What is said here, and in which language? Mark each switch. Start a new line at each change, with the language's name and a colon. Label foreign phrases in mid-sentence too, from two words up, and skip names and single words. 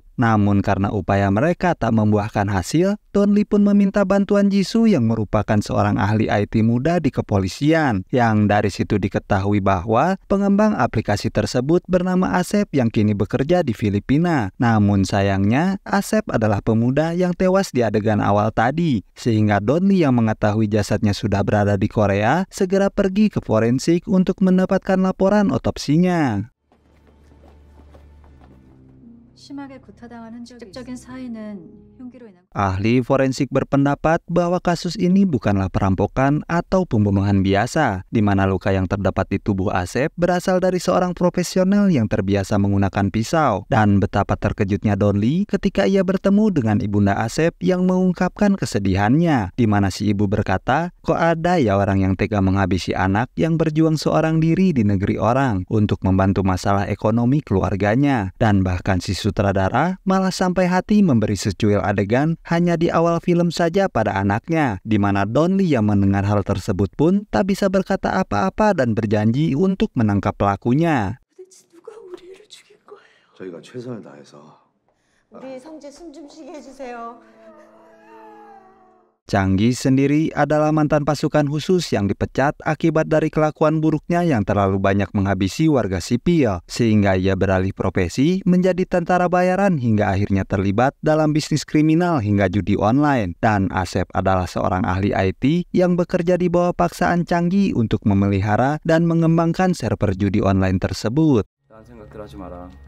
Indonesian: Namun karena upaya mereka tak membuahkan hasil, Don Lee pun meminta bantuan Jisoo yang merupakan seorang ahli IT muda di kepolisian, yang dari situ diketahui bahwa pengembang aplikasi tersebut bernama Asep yang kini bekerja di Filipina. Namun sayangnya Asep adalah pemuda yang tewas di adegan awal tadi, sehingga Don Lee yang mengetahui jasadnya sudah berada di Korea segera pergi ke forensik untuk mendapatkan laporan otopsinya.
Korean: 심하게 구타당한 흔적적인 사인은 흉기로 인한
Indonesian: Ahli forensik berpendapat bahwa kasus ini bukanlah perampokan atau pembunuhan biasa, di mana luka yang terdapat di tubuh Asep berasal dari seorang profesional yang terbiasa menggunakan pisau. Dan betapa terkejutnya Don Lee ketika ia bertemu dengan ibunda Asep yang mengungkapkan kesedihannya, di mana si ibu berkata, "Kok ada ya orang yang tega menghabisi anak yang berjuang seorang diri di negeri orang untuk membantu masalah ekonomi keluarganya." Dan bahkan si sutradara malah sampai hati memberi secuil adegan hanya di awal film saja pada anaknya, di mana Don Lee yang mendengar hal tersebut pun tak bisa berkata apa-apa dan berjanji untuk menangkap pelakunya.
Korean: 도대체 누가 우리를 죽인 거예요? 저희가 최선을 다해서 우리 성재 숨 좀 쉬게 해주세요.
Indonesian: Changgi sendiri adalah mantan pasukan khusus yang dipecat akibat dari kelakuan buruknya yang terlalu banyak menghabisi warga sipil, sehingga ia beralih profesi menjadi tentara bayaran hingga akhirnya terlibat dalam bisnis kriminal hingga judi online. Dan Asep adalah seorang ahli IT yang bekerja di bawah paksaan Changgi untuk memelihara dan mengembangkan server judi online tersebut.
Korean: 딴 생각들 하지 마라.